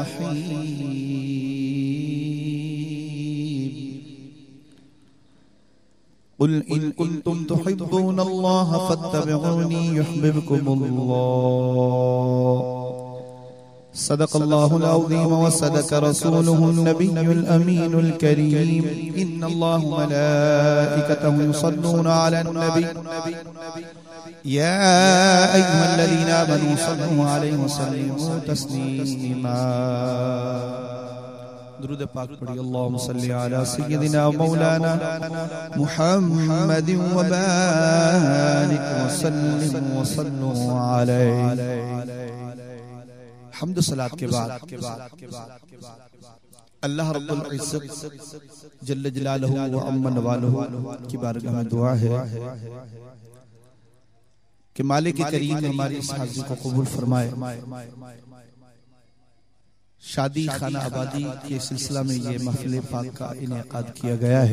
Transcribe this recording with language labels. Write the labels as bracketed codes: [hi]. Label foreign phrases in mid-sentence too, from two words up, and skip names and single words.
[ar] رحيم قل إن كنتم تحبون الله فاتبعوني يحببكم الله صدق الله العظيم وصدق رسوله النبي الأمين الكريم إن الله وملائكته يصلون على النبي يا أيها الذين آمنوا صلوا عليه وسلموا تسليما [ur] درود پاک پڑھیے [ar] اللهم صل على سيدنا مولانا محمد وبارك وسلم وصلوا عليه. [ur] حمد صلاۃ کے بعد اللہ رب العزت [ar] جل جلاله وعم نواله [ur] کی بارگاہ میں دعا ہے کہ مالک کریم ہماری اس حاضری کو قبول فرمائے. شادی خانہ آبادی کے سلسلہ میں یہ محفل پاک کا انعقاد کیا گیا ہے.